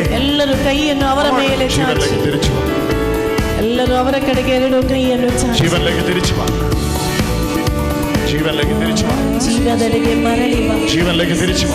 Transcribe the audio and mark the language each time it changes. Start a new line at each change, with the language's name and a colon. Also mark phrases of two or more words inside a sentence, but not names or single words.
Kannada: ಎಲ್ಲರೂ ಕೈಯನ್ನು ಅವರ ಮೇಲೆ ಚಾಚಿ.
Malayalam: ജീവനിലേക്ക് തിരിച്ചു വാ.
Kannada: ಎಲ್ಲರೂ ಅವರ ಕಡೆಗೆ ಎರಡು ಕೈಯನ್ನು ಚಾಚಿ.
Malayalam: ജീവനിലേക്ക് തിരിച്ചു വാ. ജീവനിലേക്ക് തിരിച്ചു വാ.
Kannada: ಜೀವದೆಡೆಗೆ ಮರಳಿ ಬಾ.
Malayalam: ജീവനിലേക്ക് തിരിച്ചു വാ.